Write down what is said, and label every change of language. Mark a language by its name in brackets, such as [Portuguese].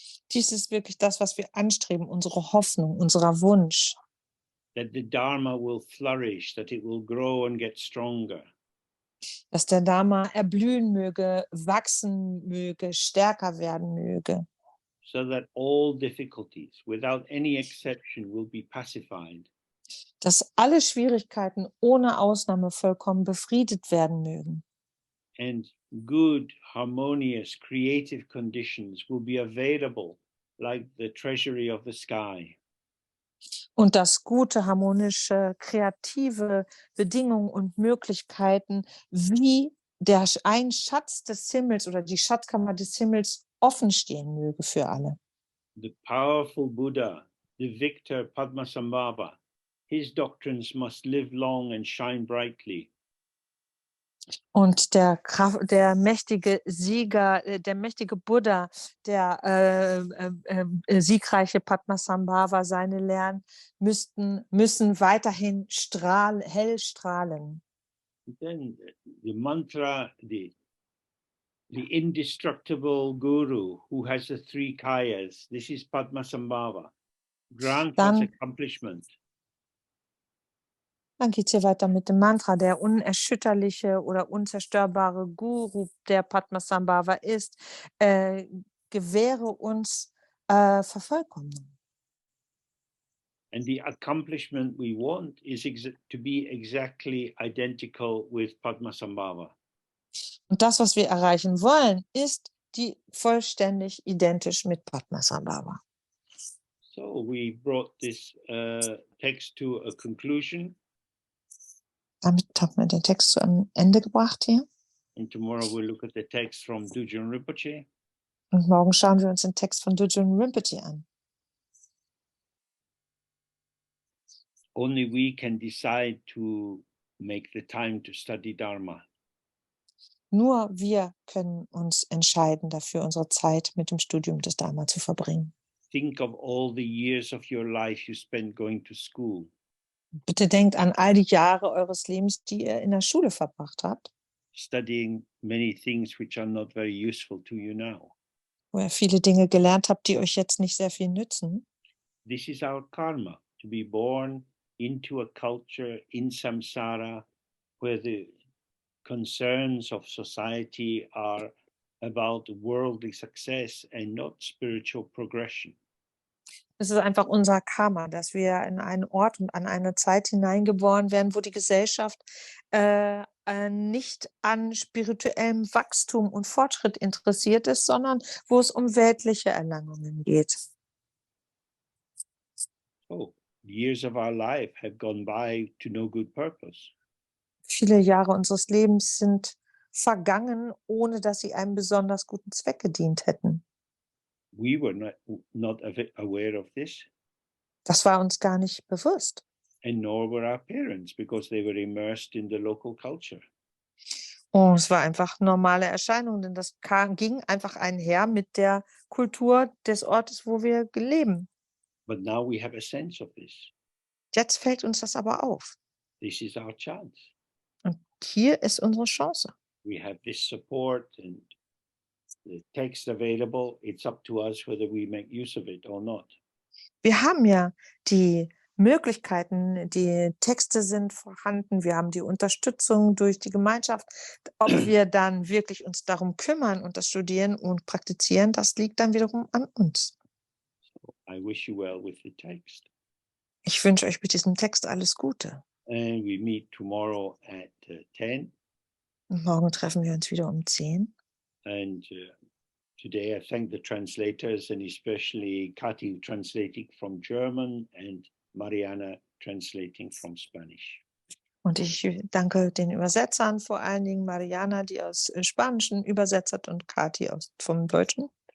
[German] Dies ist wirklich das, was wir anstreben, unsere Hoffnung, unser Wunsch. [English] That the Dharma will flourish, that it will grow and get stronger. [German] Dass der Dharma erblühen möge, wachsen möge, stärker werden möge. [English] So that all difficulties, without any exception, will be pacified. [German] Dass alle Schwierigkeiten ohne Ausnahme vollkommen befriedet werden mögen. [English] And good, harmonious, creative conditions will be available like the treasury of the sky. [German] Und dass gute, harmonische, kreative Bedingungen und Möglichkeiten wie ein Schatz des Himmels oder die Schatzkammer des Himmels offen stehen möge für alle. [English] The powerful Buddha, the victor Padmasambhava, his doctrines must live long and shine brightly. [German] Und der mächtige Sieger, der mächtige Buddha, der siegreiche Padmasambhava, seine Lehren müssen weiterhin hell strahlen. [English] Then the mantra, the indestructible guru who has the three kayas, this is Padmasambhava, grant us accomplishment. [German] Dann geht es hier weiter mit dem Mantra. Der unerschütterliche oder unzerstörbare Guru, der Padmasambhava ist, gewähre uns Vervollkommnung. [English] And the accomplishment we want is to be exactly identical with Padmasambhava. [German] Und das, was wir erreichen wollen, ist vollständig identisch mit Padmasambhava. [English] So we brought this text to a conclusion. [German] Damit haben wir den Text zu einem Ende gebracht hier. [English] And tomorrow we'll look at the text from Dzogchen Rinpoche. [German] Und morgen schauen wir uns den Text von Dzogchen Rinpoche an. [English] Only we can decide to make the time to study Dharma. [German] Nur wir können uns entscheiden, dafür unsere Zeit mit dem Studium des Dharma zu verbringen. [English] Think of all the years of your life you spent going to school. [German] Bitte denkt an all die Jahre eures Lebens, die ihr in der Schule verbracht habt. [English] Studying many things which are not very useful to you now. [German] Wo ihr viele Dinge gelernt habt, die euch jetzt nicht sehr viel nützen. [English] This is our karma, to be born into a culture in samsara where the concerns of society are about worldly success and not spiritual progression. [German] Es ist einfach unser Karma, dass wir in einen Ort und an eine Zeit hineingeboren werden, wo die Gesellschaft nicht an spirituellem Wachstum und Fortschritt interessiert ist, sondern wo es um weltliche Erlangungen geht. [English] Oh, years of our life have gone by to no good purpose. [German] Viele Jahre unseres Lebens sind vergangen, ohne dass sie einem besonders guten Zweck gedient hätten. [English] We were not aware of this. [German] Das war uns gar nicht bewusst. [English] And nor were our parents, because they were immersed in the local culture. [German] Und es war einfach normale Erscheinung, denn das ging einfach einher mit der Kultur des Ortes, wo wir leben. [English] But now we have a sense of this. [German] Jetzt fällt uns das aber auf. [English] This is our chance. [German] Und hier ist unsere Chance. [English] We have this support and the text available. It's up to us whether we make use of it or not. [German] Wir haben ja die Möglichkeiten, die Texte sind vorhanden, wir haben die Unterstützung durch die Gemeinschaft. Ob wir dann wirklich uns darum kümmern und das studieren und praktizieren, das liegt dann wiederum an uns. [English] So I wish you well with the text. [German] Ich wünsche euch mit diesem Text alles Gute. [English] And we meet tomorrow at 10. [German] Und morgen treffen wir uns wieder um 10. [English] And today I thank the translators and especially Kati translating from German and Mariana translating from Spanish. [German] Und ich danke den Übersetzern, vor allen Dingen Mariana, die aus Spanischen übersetzt hat, und Kati vom Deutschen.